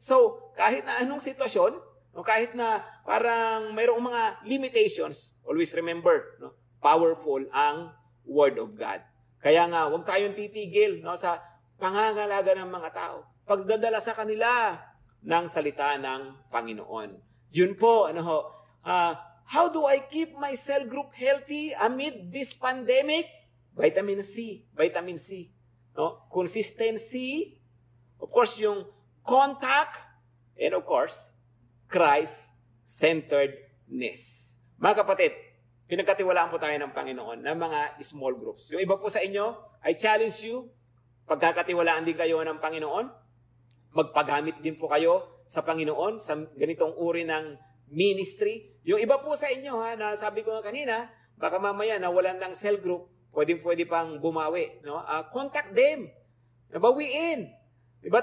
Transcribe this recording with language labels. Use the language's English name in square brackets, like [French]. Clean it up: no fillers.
[Filipino] So, kahit na anong sitwasyon, kahit na parang mayroong mga limitations, [English] always remember, [Filipino] no, powerful ang Word of God. Kaya nga, huwag tayong titigil, no, sa pangangalaga ng mga tao. Pagdadala sa kanila ng salita ng Panginoon. Yun po, [English] how do I keep my cell group healthy amid this pandemic? Vitamin C. Vitamin C. No? Consistency, of course, yung contact, and of course, Christ-centeredness. [Filipino] Mga kapatid, pinagkatiwalaan po tayo ng Panginoon ng mga small groups. Yung iba po sa inyo, [English] I challenge you, [Filipino] pagkakatiwalaan din kayo ng Panginoon, magpagamit din po kayo sa Panginoon sa ganitong uri ng ministry. Yung iba po sa inyo, na sabi ko nga kanina, baka mamaya nawalan ng cell group, pwede pang bumawi. No? [English] Contact them. [Filipino] Bawiin. Diba?